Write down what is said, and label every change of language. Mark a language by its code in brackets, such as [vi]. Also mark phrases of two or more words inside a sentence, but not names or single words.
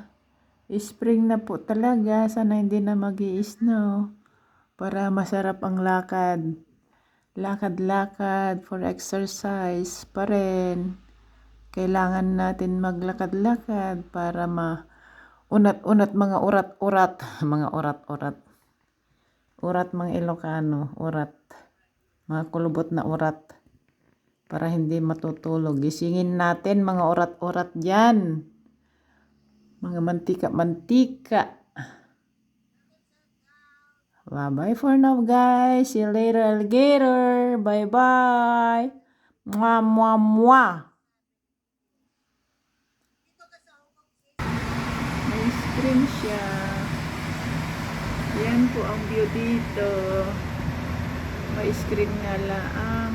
[tl] Spring na po talaga. Sana hindi na mag-i-snow. Para masarap ang lakad. Lakad-lakad [en] for exercise [tl] pa rin. Kailangan natin maglakad-lakad para unat-unat mga urat-urat. Mga urat-urat. Urat mga Ilocano. Urat. Mga kulubot na urat. Para hindi matutulog. Gisingin natin mga urat-urat dyan. Mga mantika-mantika. [en] Bye-bye for now, guys. See you later, alligator. Bye-bye. Mwah, mwah, mwah. [tl] May screen siya. Yan po ang view dito. May screen nga lang.